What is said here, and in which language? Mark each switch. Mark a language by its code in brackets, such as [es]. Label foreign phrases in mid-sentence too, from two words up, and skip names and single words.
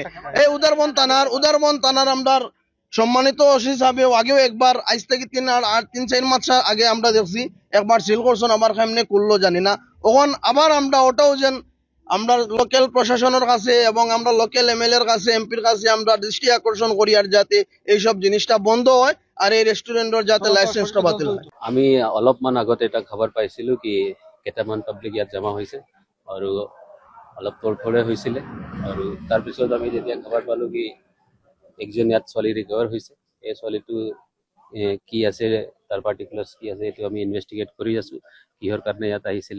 [bn] এই উদারবন থানার আমরা সম্মানিত ওসি সাহেব আগেও একবার আজ থেকে 3-4 মাস আগে আমরা দেখছি একবার সিল করছেন, আবার কেমনে করলো জানি না। তখন আবার আমরা ওটাও যেন আমরা লোকাল প্রশাসনের কাছে এবং আমরা লোকাল এমএলএর কাছে এমপির কাছে আমরা দৃষ্টি আকর্ষণ করি আর যাতে এইসব জিনিসটা বন্ধ হয় আর এই ৰেষ্টুৰেণ্টৰ যাতে লাইসেন্সটা বাতিল হয়। [as] আমি অলপমান আগতে এটা খবৰ পাইছিলো কি কেইটামান পাব্লিক ইয়াত জমা হৈছে আৰু অলপ তৰফৰে হৈছিলে আৰু তাৰপিছত আমি যেতিয়া খবৰ পালো কি একজন ইয়াত ছোৱালী ৰিকভাৰ হৈছে, এই ছোৱালীটো কি আছে তাৰ পাৰ্টিকুলাৰ্ছ কি আছে এইটো আমি ইনভেষ্টিগেট কৰি আছো কিহৰ কাৰণে ইয়াত আহিছিলে।